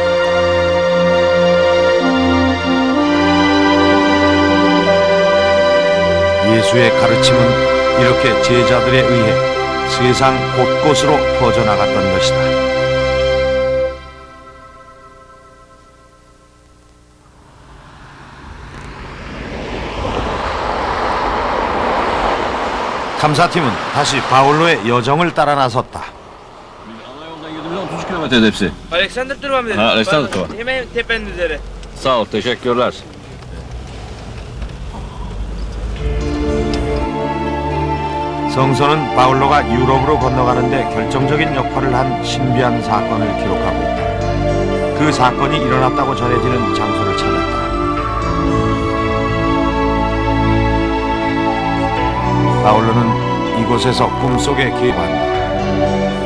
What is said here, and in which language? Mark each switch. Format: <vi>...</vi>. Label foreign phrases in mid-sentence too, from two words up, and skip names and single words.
<ko>예수의 가르침은 이렇게 제자들에 의해 세상 곳곳으로 퍼져나갔던 것이다. 탐사팀은 다시 바울로의 여정을 따라 na섰다.</ko> <tr>Alexander durmam dedi. Alexander durma. Hemen tepenin üzeri. Sağ ol, teşekkürler.</tr> <ko>성서는 바울로가 유럽으로 건너가는데 결정적인 역할을 한 신비한 사건을 기록하고 있다. 그 사건이 일어났다고 전해지는 장소를 찾았다. 바울로는 이곳에서 꿈속에 기반다.</ko>